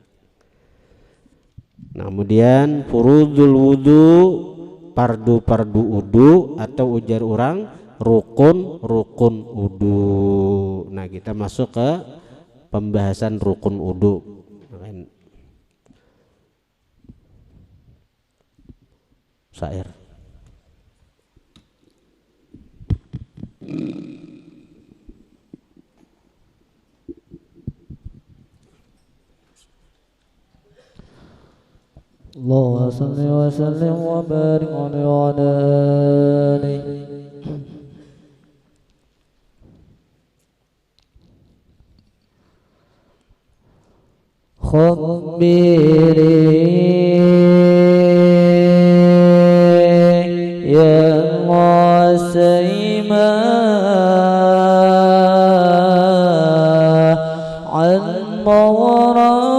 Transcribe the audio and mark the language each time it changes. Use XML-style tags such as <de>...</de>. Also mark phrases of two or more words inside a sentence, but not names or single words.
<bjn>Nah, kemudian furudul wudu, pardu wudu, atau ujar orang rukun wudu. Nah, kita masuk ke pembahasan rukun wudu. Syair.</bjn> <ar>اللهم صل وسلم وبارك عليه وعلى آله. خبري يا مسيمة عن ما ورى</ar>